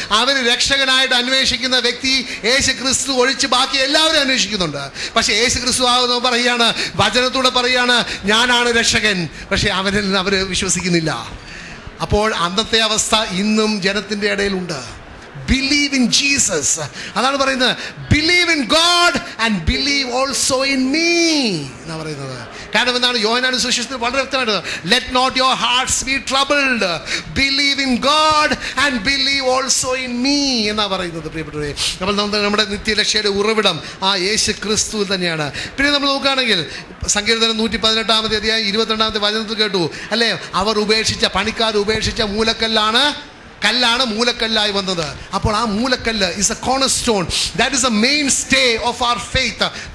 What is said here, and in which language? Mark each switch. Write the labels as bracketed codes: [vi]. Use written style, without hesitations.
[ml] അവർ രക്ഷകനായിട്ട് അന്വേഷിക്കുന്ന വ്യക്തി യേശുക്രിസ്തു ഒഴിച്ച് ബാക്കി എല്ലാവരും അന്വേഷിക്കുന്നുണ്ട്. പക്ഷെ യേശുക്രിസ്തു ആകുന്ന പറയുകയാണ്, വചനത്തോടെ പറയുകയാണ്, ഞാനാണ് രക്ഷകൻ. പക്ഷെ അവർ വിശ്വസിക്കുന്നില്ല. അപ്പോൾ അന്നത്തെ അവസ്ഥ ഇന്നും ജനത്തിന്റെ ഇടയിലുണ്ട്. [en] Believe in Jesus. [ml] അതാണ് പറയുന്നത്, [en] believe in God and believe also in me [ml] എന്നാണ് പറയുന്നത്. കാരണം എന്താണ്? യോഹന്നാന്റെ സുവിശേഷത്തിൽ വളരെ വ്യക്തമായിട്ട്, [en] let not your hearts be troubled, believe in God and believe also in me [ml] എന്നാണ് പറയുന്നത്. പ്രിയപ്പെട്ടവരെ, നമ്മുടെ നിത്യരക്ഷയുടെ ഉറവിടം ആ യേശു ക്രിസ്തു തന്നെയാണ്. പിന്നെ നമ്മൾ നോക്കുകയാണെങ്കിൽ സങ്കീർത്തനം 118-ാമത്തെ അധ്യായം 22-ാമത്തെ വചനത്തിൽ കേട്ടു അല്ലേ, അവർ ഉപേക്ഷിച്ച, പണിക്കാർ ഉപേക്ഷിച്ച കല്ലാണ് മൂലക്കല്ലായി വന്നത്. അപ്പോൾ ആ മൂലക്കല്ല് [en] Is a cornerstone. That is a mainstay of our faith.